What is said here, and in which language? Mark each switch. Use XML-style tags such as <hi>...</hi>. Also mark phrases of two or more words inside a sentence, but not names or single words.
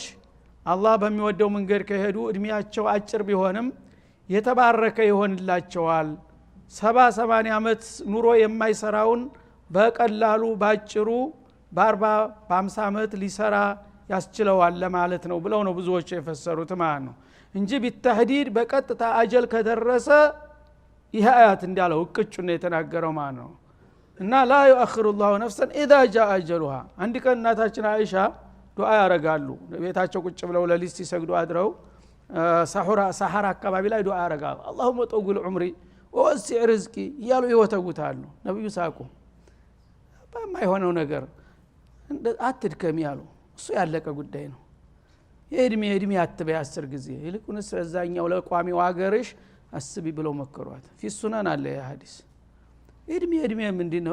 <am>አላህ በሚወደው መንገድ ከሄዱ እድሜያቸው አጭር ቢሆንም የተባረከ ይሆንላቸዋል። 70-80 ዓመት ኑሮ የማይሰራውን በቀላሉ ባጭሩ በ40-50 ዓመት ሊሰራ ያስችለዋል ለማለት ነው ብለው ነው ብዙዎች የፈሰሩት ማለት ነው እንጂ ቢተህዲድ በቀጥታ አጀል ከደረሰ ይህ አያት እንዳለው እቅጩ ነው የተናገረው ማለት ነው። እና ላ</am> <ar>يؤخر الله نفسا اذا جاء اجلها።</ar> <am>አንድ ቀን እናታችን አይሻ ዱዓ ያረጋሉ። ቤታቸው ቁጭ ብለው ለሊት ሲሰግዱ አድረው ሰሐራ አካባቢ ላይ ዱዓ ያረጋሉ።</am> <ar>اللهم طول عمري ووسع رزقي</ar> <am>እያሉ ይወተውታሉ። ነብዩ ሳቁ። በማይሆነው ነገር አትድከም ያሉ እሱ ያለቀ ጉዳይ ነው። የእድሜ አትበይ 10 ጊዜ ይልቁንስ ስለዛኛው ለቋሚው ሀገርሽ አስቢ ብለው መከሯት። ፊሱናን አለ ያ ሐዲስ። እድሜ ምንድነው?</am>